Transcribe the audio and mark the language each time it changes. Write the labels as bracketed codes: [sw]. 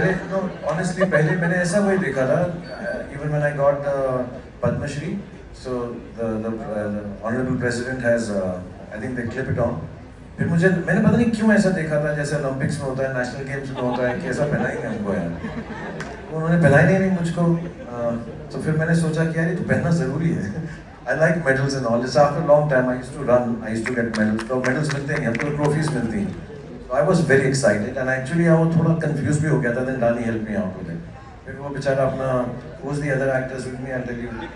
[hi] तो honestly पहले मैंने ऐसा वही देखा था, [en] even when I got Padma Shri. So the honorable president has, I think they clip it on. [hi] फिर मैंने पता नहीं क्यों ऐसा देखा था जैसे ओलंपिक्स में होता है, नेशनल गेम्स में होता है कि ऐसा पहनाएंगे हमको यार। उन्होंने पहनाया नहीं मुझको, तो फिर मैंने सोचा कि यार ये तो पहनना ज़रूरी है। [en] I like medals and all. Just after a long time I used to run, I used to get medals. [hi] तो medals मिलते हैं, हमको trophies मिलती हैं। [en] So I was very excited and actually I was [hi] थोड़ा confused भी हो गया था। [en] Then Rani helped me out with it. [hi] फिर वो बेचारा अपना, [en] who's the other actors with me? I'll tell you.